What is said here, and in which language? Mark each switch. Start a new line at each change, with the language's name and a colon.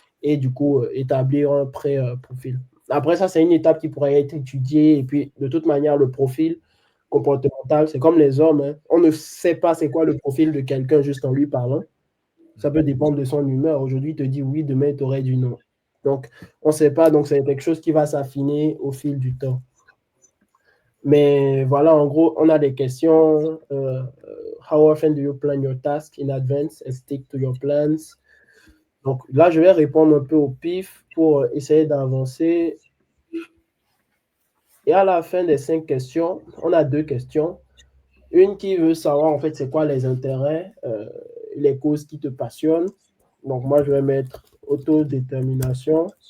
French: Et du coup, établir un pré-profil. Après, ça, c'est une étape qui pourrait être étudiée. Et puis, de toute manière, le profil comportemental, c'est comme les hommes. Hein. On ne sait pas c'est quoi le profil de quelqu'un juste en lui parlant. Ça peut dépendre de son humeur. Aujourd'hui, il te dit oui, demain, il t'aurait dit non. Donc, on ne sait pas. Donc, c'est quelque chose qui va s'affiner au fil du temps. Mais voilà, en gros, on a des questions.
English: How often do you plan your task in advance and stick to your plans?
French: Donc là, je vais répondre un peu au pif pour essayer d'avancer. Et à la fin des 5 questions, on a 2 questions. Une qui veut savoir, en fait, c'est quoi les intérêts, les causes qui te passionnent. Donc moi, je vais mettre autodétermination.